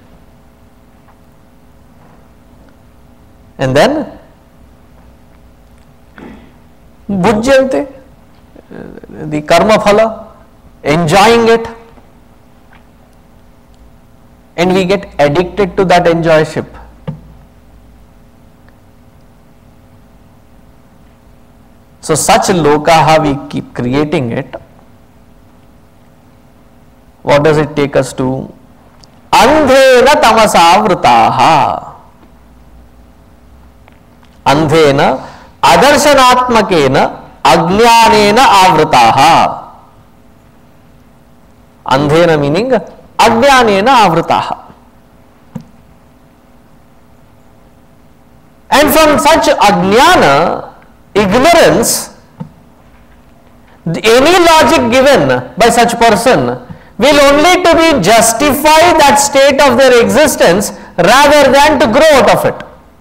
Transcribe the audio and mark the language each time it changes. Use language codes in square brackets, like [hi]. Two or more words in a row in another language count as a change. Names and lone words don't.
[en] And then bhujyante, the [sa] कर्म फल, [en] enjoying it, and we get addicted to that enjoyship. So such lokaha, we keep creating it. What does it take us to? [sa] अन्धेन तमसावृताः. अन्धेन अदर्शनात्मकेन अज्ञानेन आवृताः. Andhena meaning अज्ञानेन आवृताः. [en] And from such ajnana, ignorance, any logic given by such person will only to be justify that state of their existence rather than to grow out of it.